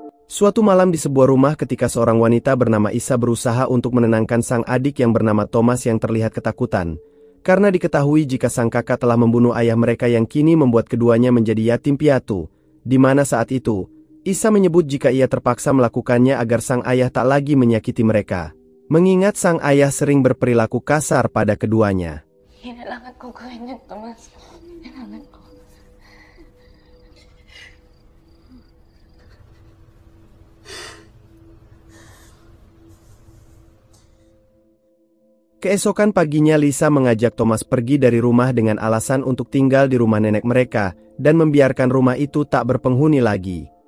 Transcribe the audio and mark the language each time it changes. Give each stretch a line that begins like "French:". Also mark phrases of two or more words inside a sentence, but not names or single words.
Indonesian: Suatu malam di sebuah rumah ketika seorang wanita bernama Isa berusaha untuk menenangkan sang adik yang bernama Thomas yang terlihat ketakutan, karena diketahui jika sang kakak telah membunuh ayah mereka yang kini membuat keduanya menjadi yatim piatu, di mana saat itu, Isa menyebut jika ia terpaksa melakukannya agar sang ayah tak lagi menyakiti mereka, mengingat sang ayah sering berperilaku kasar pada keduanya.
Filipino: Kailangan ko gawin yun, Thomas. Kailangan ko.
Indonesian: Keesokan paginya Lisa mengajak Thomas pergi dari rumah dengan alasan untuk tinggal di rumah nenek mereka, dan membiarkan rumah itu tak berpenghuni lagi.